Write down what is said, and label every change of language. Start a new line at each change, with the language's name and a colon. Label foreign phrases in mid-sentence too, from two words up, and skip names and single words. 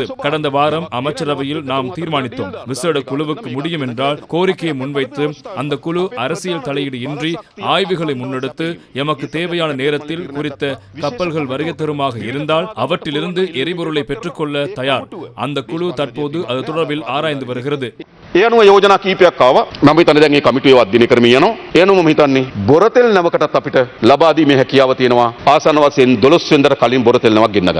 Tamil: கடந்த வாரம் அமைச்சரவையில் நாம் தீர்மானித்தோம். விசேட குழுவுக்கு முடியும் என்றால் கோரிக்கையை முன்வைத்து அந்த குழு அரசியல் தலையீடு இன்றி ஆய்வுகளை முன்னெடுத்து எமக்கு தேவையான நேரத்தில் குறித்த கப்பல்கள் வருகை தருமாக இருந்தால் அவற்றிலிருந்து எரிபொருளை பெற்றுக்கொள்ள தயார். அந்த குழு தற்போது அது தொடர்பில் ஆராய்ந்து வருகிறது.
Sinhala: ඒ අනුව යෝජනා කීපයක් ආවා. මම හිතන්නේ දැන් මේ කමිටුවේ අධ්‍යයනය කරමින් යනවා. ඒ අනුව මම හිතන්නේ බොරතෙල් නැවකටත් අපිට ලබා දීමේ හැකියාව තියෙනවා. ආසන්න වශයෙන් 12 වෙනිදාට කලින් බොරතෙල් නැවක් ගෙන්න ගන්න.